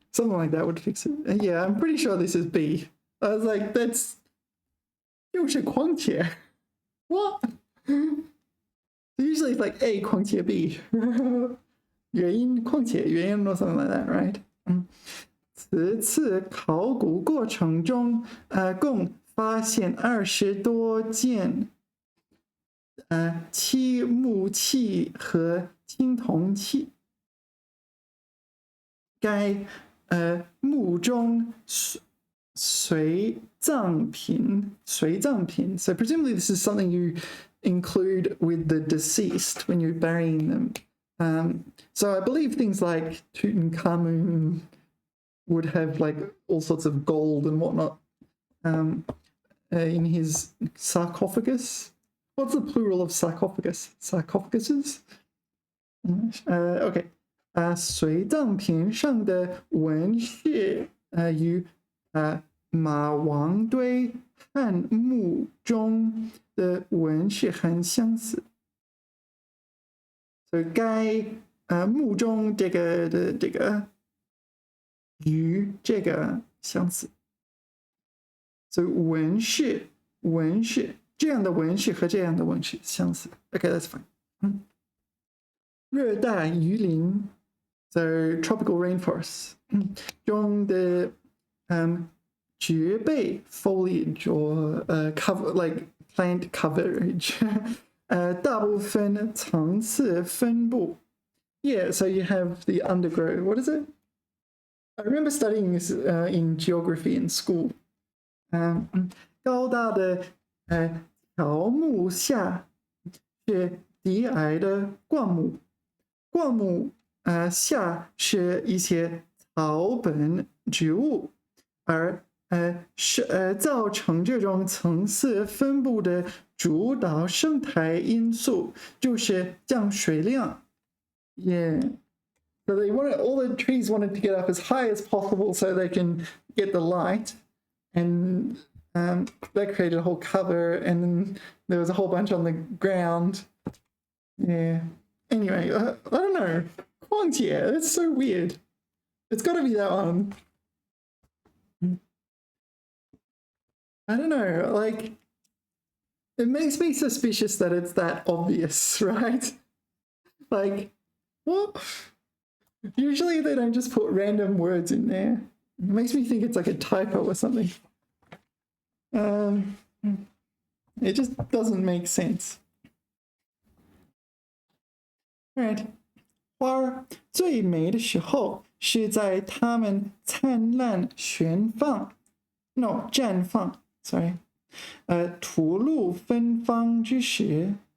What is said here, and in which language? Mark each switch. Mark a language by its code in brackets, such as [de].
[en] Something like that would fix it. Yeah, I'm pretty sure this is B. I was like, that's [zh] 就是况且 [en] What? Usually it's like A 况且 B. [zh] 原因况且原因 [en] or something like that, right? [zh] 此次考古过程中，共发现20多件漆木器和青铜器。该墓中随葬品 [en] So presumably this is something you include with the deceased when you're burying them. So I believe things like Tutankhamun would have like all sorts of gold and whatnot in his sarcophagus. What's the plural of sarcophagus? Sarcophaguses? Okay. [zh] 随葬品上的纹饰与马王堆汉墓中的纹饰很相似。所以该墓中这个的这个与这个相似。所以纹饰这样的纹饰和这样的纹饰相似。 [en] Okay, that's fine. [zh] 热带雨林 [en] So tropical rainforests [zh] 中的植被 [en] foliage or cover like plant coverage [zh] 大部分层次分布 [en] Yeah, so you have the undergrowth. What is it? I remember studying this in geography in school. [zh] 高大的乔木下是低矮的灌木，灌木下是一些草本植物，而造成这种层次分布的主导生态因素就是降水量。 [en] Yeah. So they wanted all the trees wanted to get up as high as possible so they can get the light, and that created a whole cover, and then there was a whole bunch on the ground. Yeah. Anyway, I don't know. 况且 it's so weird. It's got to be that one. I don't know. Like, it makes me suspicious that it's that obvious, right? Like, what? Usually they don't just put random words in there. It makes me think it's like a typo or something. It just doesn't make sense. Alright. [zh] 花儿最美的时候是在它们灿烂绽放 sorry 吐露芬芳之时。